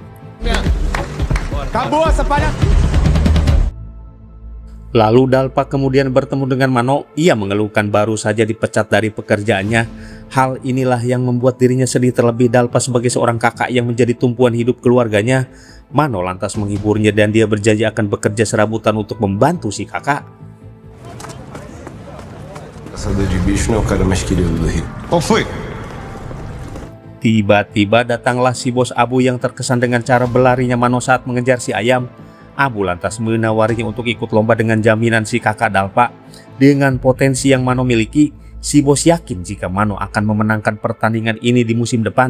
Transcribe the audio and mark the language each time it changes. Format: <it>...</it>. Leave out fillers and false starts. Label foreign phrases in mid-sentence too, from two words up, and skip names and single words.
<id>Lalu Dalpa kemudian bertemu dengan Mano. Ia mengeluhkan baru saja dipecat dari pekerjaannya. Hal inilah yang membuat dirinya sedih, terlebih Dalpa sebagai seorang kakak yang menjadi tumpuan hidup keluarganya. Mano lantas menghiburnya dan dia berjanji akan bekerja serabutan untuk membantu si kakak.</id> <pt>Caçador de bicho não é o cara mais querido do Rio. Qual foi?</pt> <id>Tiba-tiba datanglah si bos Abu yang terkesan dengan cara berlarinya Mano saat mengejar si ayam. Abu lantas menawarinya untuk ikut lomba dengan jaminan si kakak Dalpa. Dengan potensi yang Mano miliki, si bos yakin jika Mano akan memenangkan pertandingan ini di musim depan.</id>